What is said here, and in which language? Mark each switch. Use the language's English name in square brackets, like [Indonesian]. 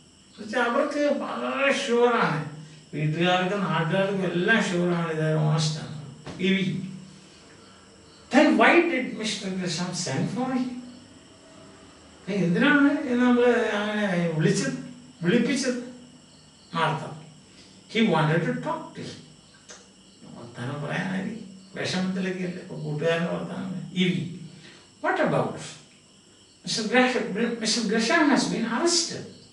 [Malayalam] എന്നുവെച്ചാൽ അവർക്ക് വളരെ ഷുവറാണ്, വീട്ടുകാർക്കും നാട്ടുകാർക്കും എല്ലാം ഷുവറാണ്, ഇത് ഓണസ്റ്റാണ്. ഇവി. [English] Then why did Mr. Gresham send for him? [Malayalam] എന്തിനാണ് നമ്മൾ അങ്ങനെ വിളിപ്പിച്ചത്? [English] Martha, he wanted to talk to him. [Malayalam] വർത്താനം പറയാനായി വിഷമത്തിലേക്ക് അല്ലേ, ഇപ്പോൾ കൂട്ടുകാരൻ്റെ വർത്താനം. [English] Evie, what about Mr. Gresham has been arrested.